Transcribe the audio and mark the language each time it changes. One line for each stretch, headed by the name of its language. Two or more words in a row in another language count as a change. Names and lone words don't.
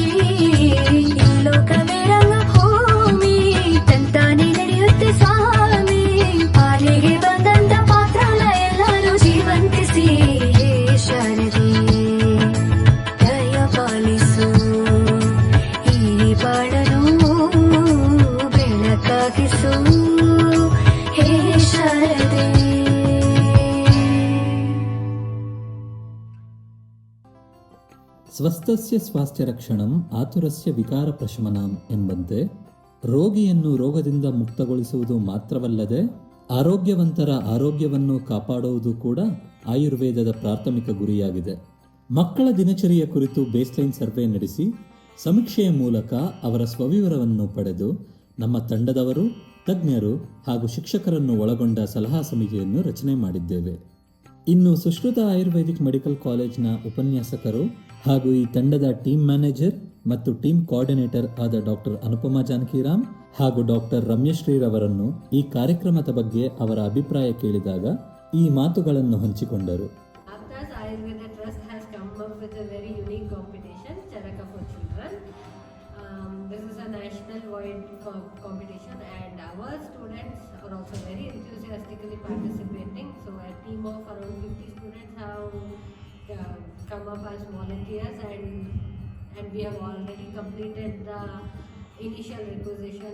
Kannada: ಲೋಕವೇ ರಂಗಭೂಮಿ ತಂತಾನೆ ನಡೆಯುತ್ತೆ ಸ್ವಾಮಿ, ಪಾಲಿಗೆ ಬಂದಂತ ಪಾತ್ರನ ಎಲ್ಲರೂ ಜೀವಂತಿಸಿ ಹೇ ಶಾರದೆ ದಯ ಪಾಲಿಸು ಈ ಬಾಳನು ಬೆಳಕಾಗಿಸು ಹೇ ಶಾರದೆ.
Sanskrit: ಸ್ವಸ್ಥಸ್ಯ ಸ್ವಾಸ್ಥ್ಯ ರಕ್ಷಣಂ ಆತುರಸ್ಯ ವಿಕಾರ ಪ್ರಶಮನಂ
Kannada: ಎಂಬಂತೆ ರೋಗಿಯನ್ನು ರೋಗದಿಂದ ಮುಕ್ತಗೊಳಿಸುವುದು ಮಾತ್ರವಲ್ಲದೆ ಆರೋಗ್ಯವಂತರ ಆರೋಗ್ಯವನ್ನು ಕಾಪಾಡುವುದು ಕೂಡ ಆಯುರ್ವೇದದ ಪ್ರಾಥಮಿಕ ಗುರಿಯಾಗಿದೆ. ಮಕ್ಕಳ ದಿನಚರಿಯ ಕುರಿತು
English: baseline survey
Kannada: ನಡೆಸಿ ಸಮೀಕ್ಷೆಯ ಮೂಲಕ ಅವರ ಸ್ವವಿವರವನ್ನು ಪಡೆದು ನಮ್ಮ ತಂಡದವರು, ತಜ್ಞರು ಹಾಗೂ ಶಿಕ್ಷಕರನ್ನು ಒಳಗೊಂಡ ಸಲಹಾ ಸಮಿತಿಯನ್ನು ರಚನೆ ಮಾಡಿದ್ದೇವೆ. ಇನ್ನು ಸುಶ್ರುತ ಆಯುರ್ವೇದಿಕ್ ಮೆಡಿಕಲ್ ಕಾಲೇಜ್ನ ಉಪನ್ಯಾಸಕರು ಹಾಗೂ ಈ ತಂಡದ
English: team manager
Kannada: ಮತ್ತು
English: team coordinator
Kannada: ಆದ ಡಾಕ್ಟರ್ ಅನುಪಮಾ ಜಾನಕಿರಾಮ್ ಹಾಗೂ ಡಾಕ್ಟರ್ ರಮ್ಯಶ್ರೀರವರನ್ನು ಈ ಕಾರ್ಯಕ್ರಮದ ಬಗ್ಗೆ ಅವರ ಅಭಿಪ್ರಾಯ ಕೇಳಿದಾಗ ಈ ಮಾತುಗಳನ್ನು ಹಂಚಿಕೊಂಡರು.
English: Aptas Ayurveda Trust has come up with a very unique competition, Charaka for Children. This is a national-wide competition, and our students are also very enthusiastically participating. So a team of around 50 students have come up as volunteers, and we have already completed the initial requisition.